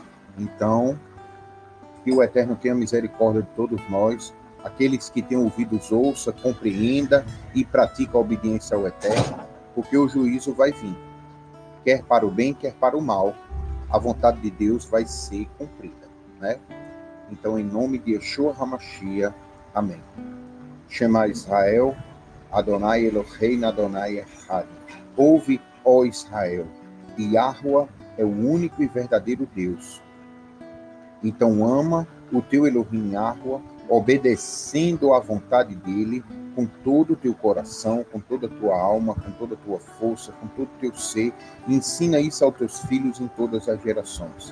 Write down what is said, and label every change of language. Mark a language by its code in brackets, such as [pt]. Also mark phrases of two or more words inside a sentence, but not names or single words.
[pt] Então, que o Eterno tenha misericórdia de todos nós, aqueles que têm ouvidos ouça, compreenda e pratica a obediência ao Eterno, porque o juízo vai vir. quer para o bem, quer para o mal, a vontade de Deus vai ser cumprida, né? Então, em nome de [he] ישוע המשיח, [pt] amém. [he] שמע ישראל, אדוני אלוהינו אדוני אחד. [pt] Ouve, ó Israel, Yahuwah é o único e verdadeiro Deus. Então ama o teu Elohim Yahuwah, obedecendo à vontade dele, com todo o teu coração, com toda a tua alma, com toda a tua força, com todo o teu ser, e ensina isso aos teus filhos em todas as gerações.